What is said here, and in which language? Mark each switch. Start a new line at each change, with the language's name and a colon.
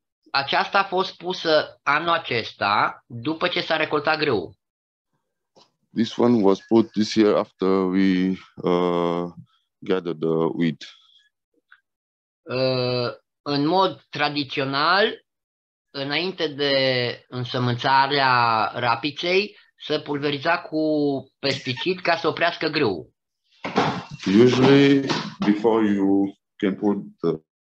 Romanian: Aceasta a fost pusă anul acesta după ce s-a recoltat grâul.
English: This one was put this year after we gathered the wheat.
Romanian: În mod tradițional, înainte de însămânțarea rapiței, se pulveriza cu pesticid ca să oprească grâul.
English: Usually, before you can put the